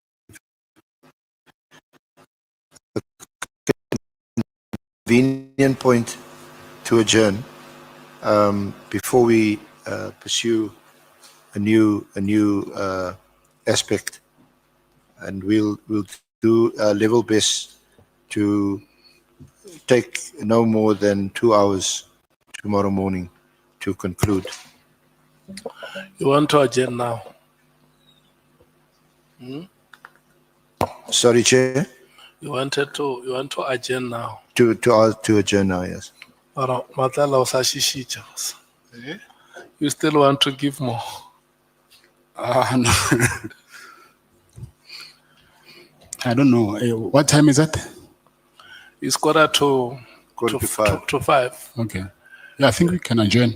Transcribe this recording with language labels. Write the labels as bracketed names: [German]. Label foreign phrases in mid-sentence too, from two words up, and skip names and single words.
[English] a convenient point to adjourn before we pursue a new aspect, and we'll do our level best to take no more than 2 hours tomorrow morning to conclude. You want to adjourn now? Sorry, Chair, You want to adjourn now? to adjourn now, yes. [Northern Sotho] Or Matlala o sa shishicha. [English] You still want to give more? No. I don't know. What time is that? It's quarter to 5. Okay. Yeah, I think we can adjourn.